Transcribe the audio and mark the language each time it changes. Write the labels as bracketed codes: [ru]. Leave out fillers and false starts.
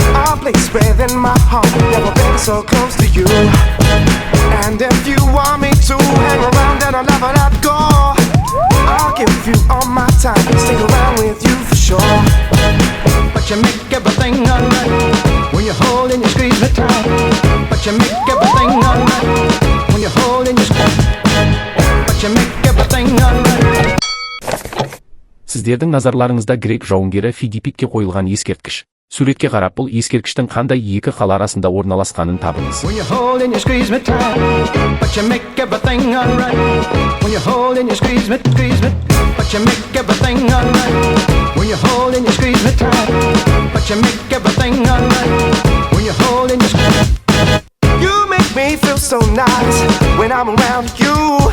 [en] A place within my heart, never been so close to you. And if you want me to hang around and I'll never let go, I'll give you all my time, stick around with you for sure. But you make everything alright when you hold and you squeeze me tight. But you make everything alright when you hold and you squeeze. But you make everything alright. [kk] Сіздердің назарларыңызда грек жауынгері Фидипикке қойылған ескерткіш. Суретке қарап, бұл ескерткіштің қандай екі қала арасында орналасқанын табыңыз. [en] When you hold and you squeeze me tight, but you make everything alright. When you hold and you squeeze me, but you make everything alright. When you hold and you squeeze me tight, but you make everything alright. When you hold and you squeeze. You make me feel so nice when I'm around you.